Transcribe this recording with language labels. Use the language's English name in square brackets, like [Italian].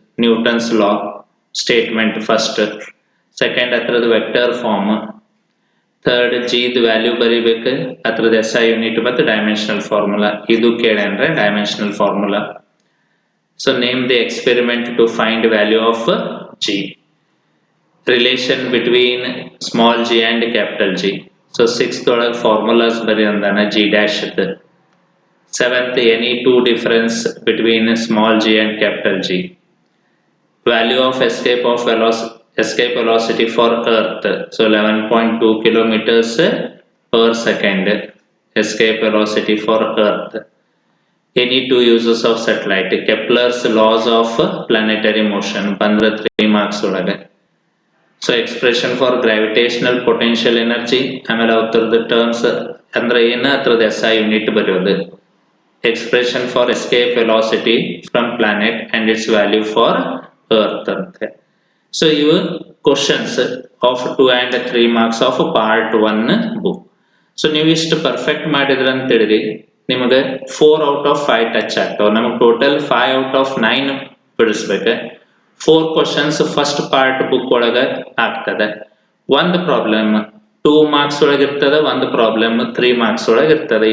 [Kannada] Newton's ಲಾ statement first, second ಅದ್ರದ್ದು vector form, third ಜಿದ್ value ಬರಿಬೇಕು, ಅದ್ರದ್ದು SI ಯೂನಿಟ್ ಮತ್ತು ಡೈಮೆನ್ಷನಲ್ ಫಾರ್ಮುಲಾ. ಇದು ಕೇಳಂದ್ರೆ dimensional formula. So [English] Name the experiment to find value of G. Relation between small g and capital G. [Kannada] So 6th ಒಳಗೆ formulas ಬರಿ ಅಂದಾನ G dash. [English] 7th any two difference between small g and capital G. Value of escape velocity for Earth. So 11.2 kilometers per second escape velocity for Earth. Any two uses of satellite. Kepler's laws of planetary motion. Bandra 3 marks olaga. So expression for gravitational potential energy. [Kannada] ಆಮೇಲೆ ಅವತ್ತರದ terms ಅಂದ್ರೆ ಏನ ಅದ್ರದ್ದು SI unit ಬರೆಯೋದು. [English] Expression for escape velocity from planet and its value for Earth ante. So your questions of 2 and 3 marks of part 1 book. [Kannada] So ನೀವು ಇಷ್ಟು perfect ಮಾಡಿದ್ರ ಅಂತ ಹೇಳಿದ್ರಿ ನಿಮಗೆ [English] 4 out of 5 [Kannada] ಟಚ್ ಆಗ್ತಾವ. ನಮಗೆ ಟೋಟಲ್ [English] 5 out of 9 [Kannada] ಬಿಡಿಸ್ಬೇಕು. 4 ಕ್ವಶನ್ಸ್ ಫಸ್ಟ್ ಪಾರ್ಟ್ ಬುಕ್ ಒಳಗ ಆಗ್ತದೆ. ಒಂದು ಪ್ರಾಬ್ಲಮ್ 2 ಮಾರ್ಕ್ಸ್ ಒಳಗೆ ಇರ್ತದೆ, ಒಂದು ಪ್ರಾಬ್ಲಮ್ 3 ಮಾರ್ಕ್ಸ್ ಒಳಗೆ ಇರ್ತದೆ.